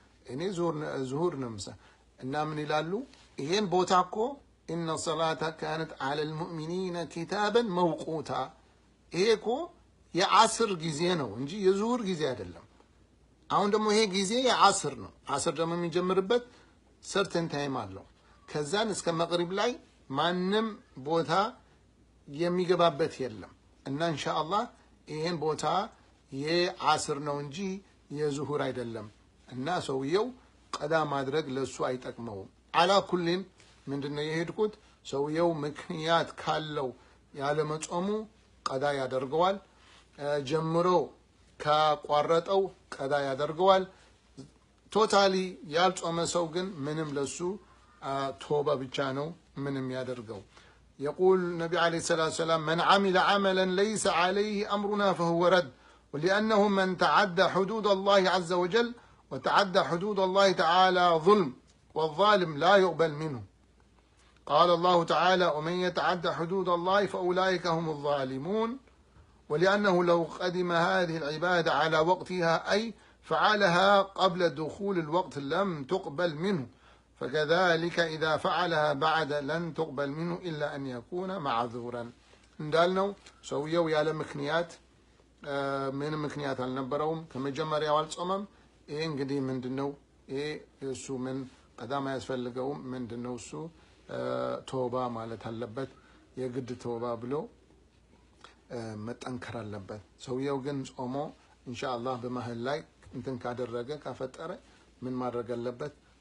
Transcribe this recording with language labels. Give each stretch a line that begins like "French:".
Amharic: እኔ ዙሁር ነው እና ምን ይላሉ? ይሄን ቦታ እኮ
Arabic: ኢነ ሰላተ ካነት ዐለል ሙእሚኒነ ኪታበን መውቁታ፣
Amharic: ይሄ እኮ የዓስር ጊዜ ነው እንጂ የዙሁር ጊዜ አይደለም። አሁን ደግሞ ይሄ ጊዜ የዓስር ነው። ዓስር ደግሞ የሚጀምርበት
English: ሰርተን ታይም
Amharic: አለው። ከዛን እስከ መቅሪብ ላይ ማንም ቦታ የሚገባበት የለም እና ኢንሻአላህ ይሄን ቦታ የዓስር ነው እንጂ የዙሁር አይደለም እና ሰውየው ቀዳ ማድረግ ለሱ አይጠቅመውም። አላ ኩሊን ምንድነው የሄድኩት? ሰውየው ምክንያት ካለው ያለ መጾሙ ቀዳ ያደርገዋል። ጀምሮ ካቋረጠው ቀዳ ያደርገዋል። ቶታሊ ያልጾመ ሰው ግን ምንም ለሱ ቶባ ብቻ ነው ምንም ያደርገው።
Arabic: يقول النبي عليه الصلاة والسلام من عمل عملا ليس عليه أمرنا فهو رد، ولأنه من تعدى حدود الله عز وجل وتعدى حدود الله تعالى ظلم، والظالم لا يقبل منه. قال الله تعالى ومن يتعدى حدود الله فأولئك هم الظالمون، ولأنه لو قدم هذه العبادة على وقتها أي فعلها قبل دخول الوقت لم تقبل منه، فكذلك إذا فعلها بعد لن تقبل منه إلا أن يكون معذورا.
Amharic: እንዳልነው ሰውየው ያለ ምክንያት ምንም ምክንያት አልነበረውም ከመጀመሪያው አልጾመም። ይሄ እንግዲህ ምንድነው? ይሄ እሱ ምን ቀዳማ ያስፈልገውም ምንድነው? እሱ ቶባ ማለት አለበት። የግድ ቶባ ብሎ መጠንከር አለበት። ሰውየው ግን ጾሞ ኢንሻአላህ በመሃል ላይ እንትን ካደረገ ካፈጠረ ምን ማድረግ አለበት?